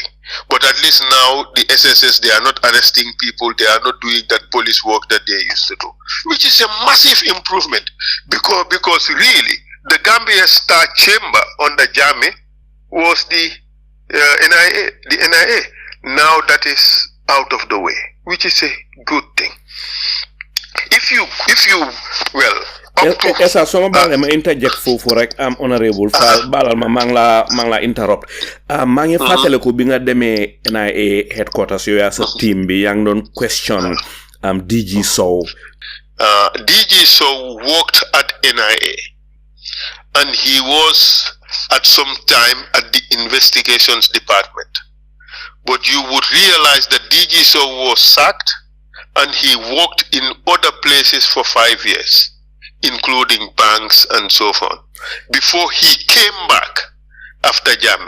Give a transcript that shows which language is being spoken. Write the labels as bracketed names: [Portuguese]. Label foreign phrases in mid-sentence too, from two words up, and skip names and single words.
[English] But at least now, the SSS, they are not arresting people, they are not doing that police work that they used to do. Which is a massive improvement, because really, the Gambia Star Chamber under Jammeh was the NIA. The NIA. Now that is out of the way, which is a good thing. [Wolof] Essa soma baale ma interject foofu rek am honorable Faal balal ma mang la interrupt maa ngi fàttale ko bi nga demee NIA headquarters yow yaa sa team bi yaa ngi doon question DG Sow. [English] DG Sow worked at NIA, and he was at some time at the investigations department. But you would realize that DG Sow was sacked, and he worked in other places for 5 years, including banks and so on, before he came back after Jammeh.